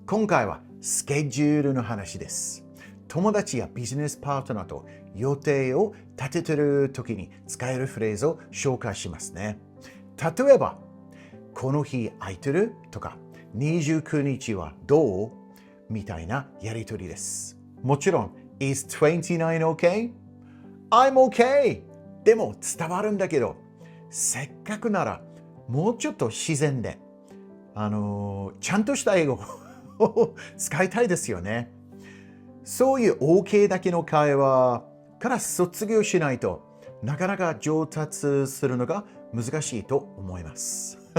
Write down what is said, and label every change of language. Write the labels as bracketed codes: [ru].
[ja] 今回はスケジュールの話です。友達やビジネスパートナーと予定を立ててる時に使えるフレーズを紹介しますね。例えば、この日空いてるとか、29日はどうみたいなやりとりです。もちろん、 [en] Is 29 okay? I'm okay! [ja] でも伝わるんだけど、せっかくならもうちょっと自然で、ちゃんとした英語を使いたいですよね。そういう OK だけの会話から卒業しないとなかなか上達するのが難しいと思います。